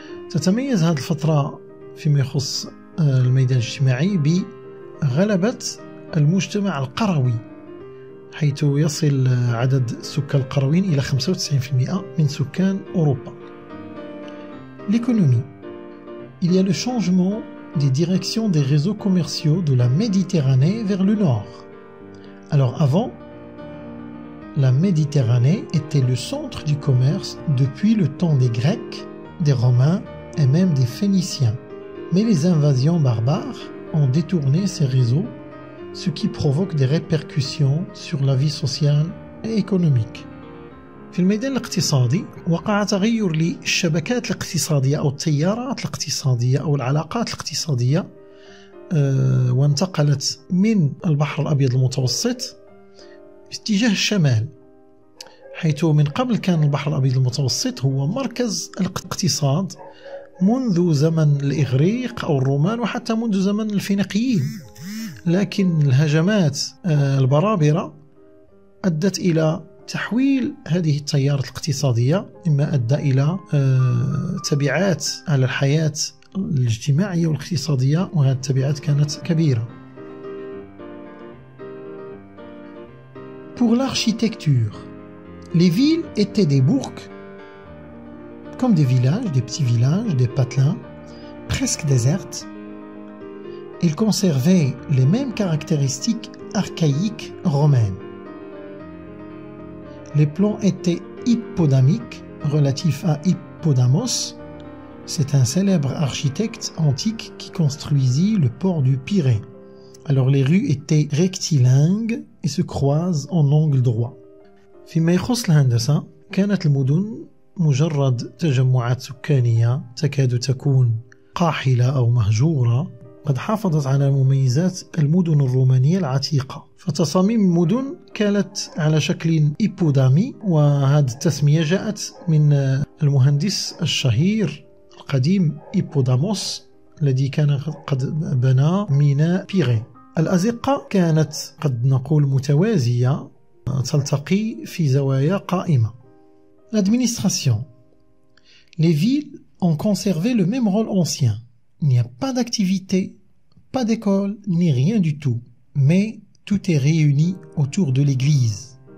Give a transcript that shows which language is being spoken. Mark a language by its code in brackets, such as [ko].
[ar] تتميز هذه الفترة فيما يخص الميدان الاجتماعي بغلبة المجتمع القروي، حيث يصل عدد سكان القرويين إلى 95% من سكان أوروبا. [fr] L'économie. Il y a le changement des directions des réseaux commerciaux de la Méditerranée vers le nord. Alors avant, la Méditerranée était le centre du commerce depuis le temps des Grecs, des Romains et même des Phéniciens. Mais les invasions barbares ont détourné ces réseaux, ce qui provoque des répercussions sur la vie sociale et économique. [ar] في الميدان الاقتصادي وقع تغير للشبكات الاقتصادية أو التيارات الاقتصادية أو العلاقات الاقتصادية، وانتقلت من البحر الأبيض المتوسط باتجاه الشمال، حيث من قبل كان البحر الأبيض المتوسط هو مركز الاقتصاد منذ زمن الإغريق أو الرومان وحتى منذ زمن الفينيقيين، لكن الهجمات البرابرة أدت إلى تحويل هذه التيارات الاقتصادية، مما أدى إلى تبعات على الحياة الاجتماعية والاقتصادية، وهذه التبعات كانت كبيرة. [fr] Pour l'architecture, les villes étaient des bourgs, comme des villages, des petits villages, des patelins, presque désertes. Ils conservaient les mêmes caractéristiques archaïques romaines. Les plans étaient hippodamiques, relatifs à Hippodamos. C'est un célèbre architecte antique qui construisit le port du Pirée. Alors les rues étaient rectilingues et se croisent en angle droit. [ar] فيما يخص الهندسة، كانت المدن مجرد تجمعات سكانية تكاد تكون قاحلة أو مهجورة، قد حافظت على مميزات المدن الرومانية العتيقة. فتصاميم المدن كانت على شكل إيبودامي، وهذه التسمية جاءت من المهندس الشهير القديم إيبوداموس الذي كان قد بنى ميناء بيري. الأزقة كانت قد نقول متوازية، تلتقي في زوايا قائمة. [fr] L'administration. Les villes ont conservé le même rôle ancien. Il n'y a pas d'activité, pas d'école, ni rien du tout. Mais tout est réuni autour de l'église.